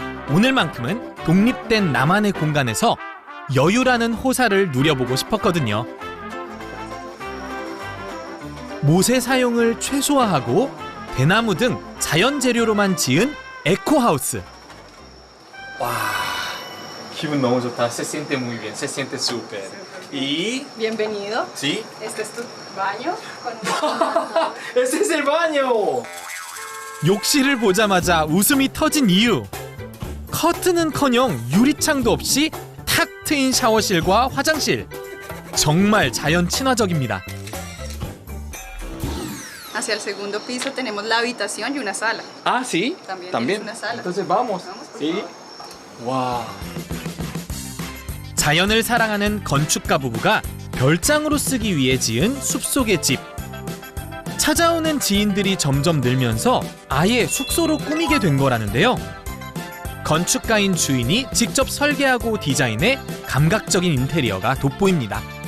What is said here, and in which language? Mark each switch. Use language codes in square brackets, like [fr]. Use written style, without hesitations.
[ko] 오늘만큼은 독립된 나만의 공간에서 여유라는 호사를 누려보고 싶었거든요. 모세 사용을 최소화하고 대나무 등 자연 재료로만 지은 에코하우스. 와, 기분 너무 좋다. [es] Se siente muy bien, se siente súper. Y Bienvenido. sí. Este es tu baño. Ese es el baño. [ko] 욕실을 보자마자 웃음이 터진 이유. 커튼은커녕 유리창도 없이 탁 트인 샤워실과 화장실. 정말 자연 친화적입니다. [es] Hacia el segundo piso tenemos la habitación y una sala. Ah, sí. También tienes una sala. Entonces vamos. Vamos, por Sí. favor. 와. [ko] 자연을 사랑하는 건축가 부부가 별장으로 쓰기 위해 지은 숲속의 집. 찾아오는 지인들이 점점 늘면서 아예 숙소로 꾸미게 된 거라는데요. 건축가인 주인이 직접 설계하고 디자인해 감각적인 인테리어가 돋보입니다.